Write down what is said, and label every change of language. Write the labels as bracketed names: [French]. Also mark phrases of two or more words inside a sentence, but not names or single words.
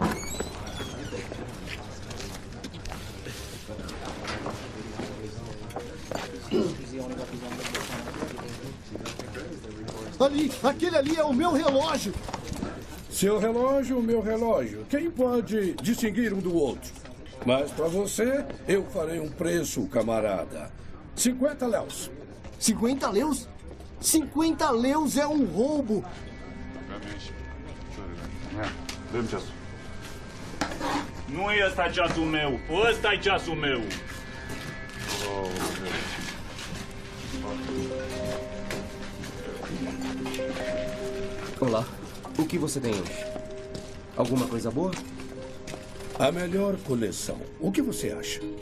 [Portuguese] Aquele ali é o meu relógio! Seu relógio, meu relógio. Quem pode distinguir um do outro? Mas para você, eu farei um preço, camarada. 50 léus. 50 léus? 50 léus é um roubo! [Romanian] Nu e ăsta ceasul meu. Ăsta e ceasul meu. [Portuguese] Olá. O que você tem hoje? Alguma coisa boa? A melhor coleção. O que você acha?